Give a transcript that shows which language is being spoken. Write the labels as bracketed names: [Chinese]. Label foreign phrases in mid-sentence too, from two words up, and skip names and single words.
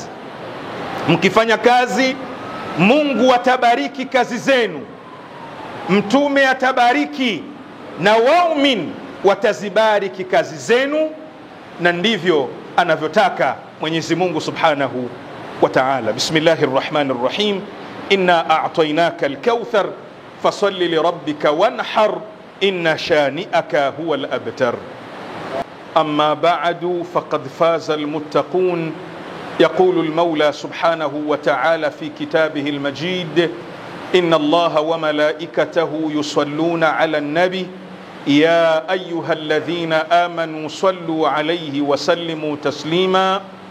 [Swahili] Mkifanya kazi, Mungu atabariki kazi zenu, Mtume atabariki, na waumini watazibariki kazi zenu, na ndivyo anavyotaka Mwenyezi Mungu [Arabic] سبحانه وتعالى. بسم الله الرحمن الرحيم. إنا أعطيناك الكوثر فصل لربك وانحر إن شانئك هو الأبتر. أما بعد فقد فاز المتقون. يقول المولى سبحانه وتعالى في كتابه المجيد: إن الله وملائكته يصلون على النبي يا أيها الذين آمنوا صلوا عليه وسلموا تسليما.